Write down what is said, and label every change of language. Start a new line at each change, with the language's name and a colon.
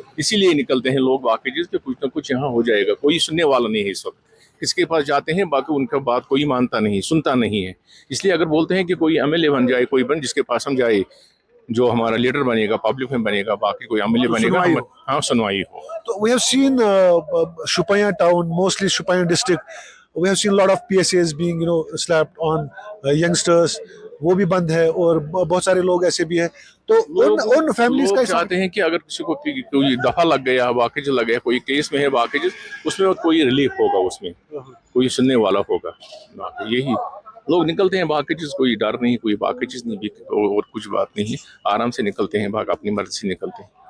Hindi: इसीलिए निकलते हैं लोग, बाकी चीज़ के कुछ ना कुछ यहाँ हो जाएगा। कोई सुनने वाला नहीं है इस वक्त, किसके पास जाते हैं, बाकी उनका बात कोई मानता नहीं, सुनता नहीं है। इसलिए अगर बोलते हैं कि कोई एमएलए बन जाए, कोई जिसके पास हम जाए, जो हमारा लीडर बनेगा, पब्लिक में बनेगा, बाकी कोई एमएलए बनेगा, हाँ सुनवाई हो।
English: तो we have seen Shupaya town, mostly Shupaya district, we have seen a lot of PSAs being slapped on youngsters.
Hindi: वो भी बंद है और बहुत सारे लोग ऐसे भी हैं, तो उन फैमिलीज लोग का चाहते हैं कि अगर किसी को कोई दफा लग गया, वाकई लग गया, कोई केस में है वाकई, उसमें कोई रिलीफ होगा, उसमें कोई सुनने वाला होगा, बाकी यही लोग निकलते हैं। बाकी चीज कोई डर नहीं, कोई बाकी चीज नहीं, और कुछ बात नहीं, आराम से निकलते हैं, भाग अपनी मर्जी से निकलते हैं।